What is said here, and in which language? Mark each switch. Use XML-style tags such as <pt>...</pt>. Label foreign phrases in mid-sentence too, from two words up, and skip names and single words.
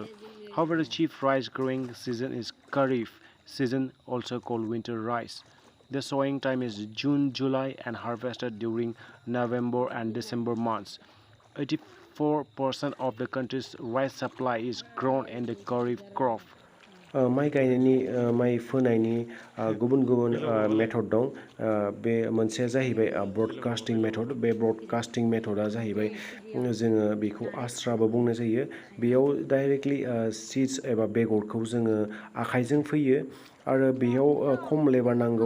<en>However, the chief rice growing season is Kharif season, also called winter rice. The sowing time is June, July, and harvested during November and December months. 84% of the country's rice supply is grown in the Kharif crop.</en> <brx>माइ गायनायनि माइ फोनायनि गुबुन गुबुन मेथड दं। बे मोनसेया जाहैबाय</brx> <en>broadcasting method.</en> <brx>बे</brx> <en>broadcasting method</en> <brx>जाहैबाय जोङो बेखौ आस्राबो बुंनाय जायो। बेयाव</brx> <en>directly seeds</en> <brx>एबा बेगरखौ जोङो आखाइजों फोयो आरो बेयाव खम लेबार नांगौ।</brx>